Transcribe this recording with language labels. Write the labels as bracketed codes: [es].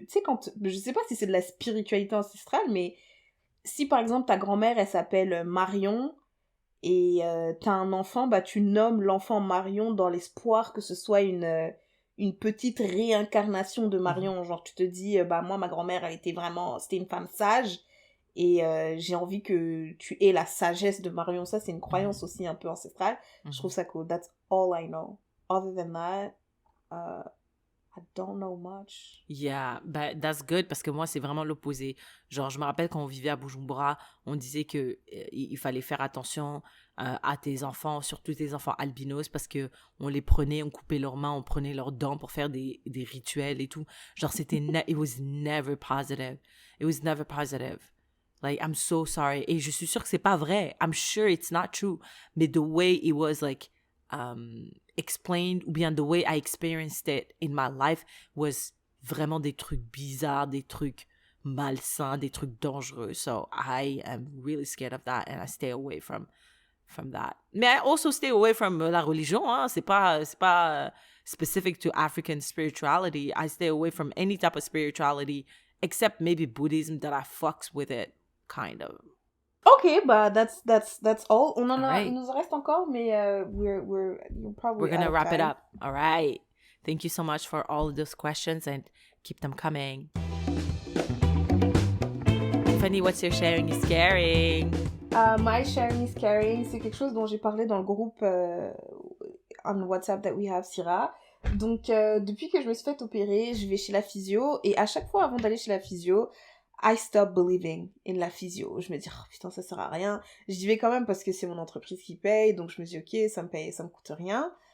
[fr] Tu sais, je sais pas si c'est de la spiritualité ancestrale, mais si par exemple ta grand-mère, elle s'appelle Marion, et t'as un enfant, bah tu nommes l'enfant Marion dans l'espoir que ce soit une petite réincarnation de Marion. Genre tu te dis, bah moi ma grand-mère, c'était une femme sage, et j'ai envie que tu aies la sagesse de Marion. Ça, c'est une croyance aussi un peu ancestrale. Je trouve ça cool. [en] That's all I know. Other than that, I don't know much. Yeah, but that's good [fr] parce que moi, c'est vraiment l'opposé. Genre, je me rappelle quand on vivait à Bujumbura, on disait que il fallait faire attention à tes enfants, surtout tes enfants albinos, parce que on les prenait, on coupait leurs mains, on prenait leurs dents pour faire des rituels et tout. [en] Genre, it was never positive. It was never positive. Like, I'm so sorry. [fr] Et je suis sûre que c'est pas vrai. [en] I'm sure it's not true. Mais the way it was, like, explained, [fr] ou bien [en] the way I experienced it in my life was [fr] vraiment des trucs bizarres, des trucs malsains, des trucs dangereux. [en] So I am really scared of that and I stay away from that. Mais I also stay away from [fr] la religion, hein. C'est pas [en] specific to African spirituality. I stay away from any type of spirituality except maybe Buddhism that I fucks with it, kind of. Okay, but that's all. [fr] Il nous en reste encore, mais we're [en] gonna wrap it up. All right. Thank you so much for all of those questions and keep them coming. Tiffany, what's your sharing is caring? [fr] My sharing is caring, c'est quelque chose dont j'ai parlé dans le groupe on WhatsApp [en] that we have, [fr] Syrah. Donc, depuis que je me suis fait opérer, je vais chez la physio, et à chaque fois avant d'aller chez la physio, [en] I stop believing in [fr] la physio. Je me dis, oh putain, ça sert à rien. J'y vais quand même parce que c'est mon entreprise qui paye, donc je me dis, ok, ça me coûte rien.